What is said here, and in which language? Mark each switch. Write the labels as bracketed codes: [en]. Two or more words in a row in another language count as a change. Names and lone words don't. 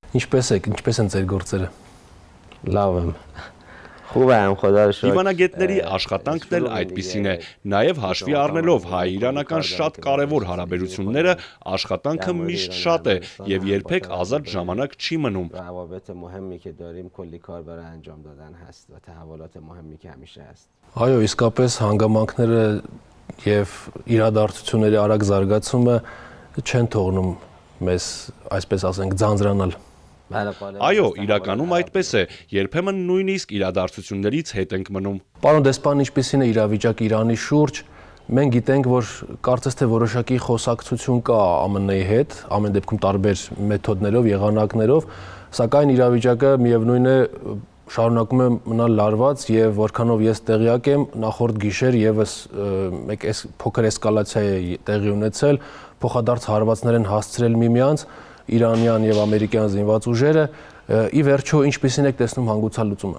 [hy] Ինչպես եք, ինչպես են ձեր գործերը։ Լավ եմ։ Խուբ եմ, խոդա շնորհ։ Դիվանագետների աշխատանքն էլ այդպիսին է, նաև հաշվի առնելով հայ-իրանական շատ կարևոր հարաբերությունները, աշխատանքը միշտ շատ է եւ երբեք ազատ ժամանակ չի մնում։ [fa] روابط مهمی که داریم کلی کار برای انجام دادن هست و تحولات مهمی که همیشه هست. [hy] Այո, իսկապես հանգամանքները եւ իրադարձությունների արագ զարգացումը չեն թողնում մեզ, այսպես ասենք, ձանձրանալ։ Այո, իրականում այդպես է, երբեմն նույնիսկ իրադարձություններից հետ ենք մնում։ Պարոն դեսպան, ինչպիսին է իրավիճակը Իրանի շուրջ։ Մենք գիտենք, որ կարծես թե որոշակի խոսակցություն կա ԱՄՆ-ի հետ, ամեն դեպքում տարբեր մեթոդներով, եղանակներով, սակայն իրավիճակը միևնույն է շարունակում է մնալ լարված եւ որքանով ես տեղյակ եմ, նախորդ գիշեր եւս մեկ փոքր էսկալացիա է տեղի ունեցել, փոխադարձ հարվածներ են հասցրել միմյանց իրանյան եւ ամերիկյան զինված ուժերը, ի վերջո ինչպիսին եք տեսնում հանգուցալուծումը։